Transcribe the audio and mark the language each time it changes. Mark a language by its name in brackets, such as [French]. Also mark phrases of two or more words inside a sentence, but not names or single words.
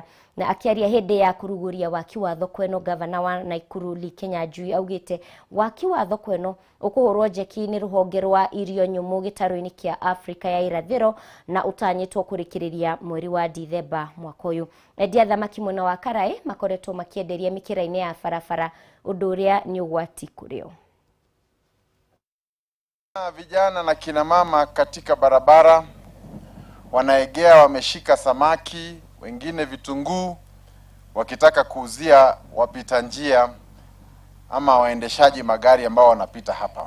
[Kikuyu] Na akiaria hindi ya kuruguria waki wa thoko ĩno, gavana wa Naikuru Lee Kinyanjui augite waki wa thoko ĩno ukuhurwo njeki ni ruhonge rwa irio nyumu gitaru-ini kia Afrika ya irathiro na utanyitwo kurikiriria mweri wa Dithemba mwaka uyu. Endia thamaki mwena wa Karaĩ makoretwo makienderia mikira-ini ya barabara, undu uria ni ugwati kurio. [Swahili] Vijana na kina mama katika barabara wanaegea, wameshika samaki, wengine vitunguu, wakitaka kuuzia wapita njia ama waendeshaji magari ambao wanapita hapa.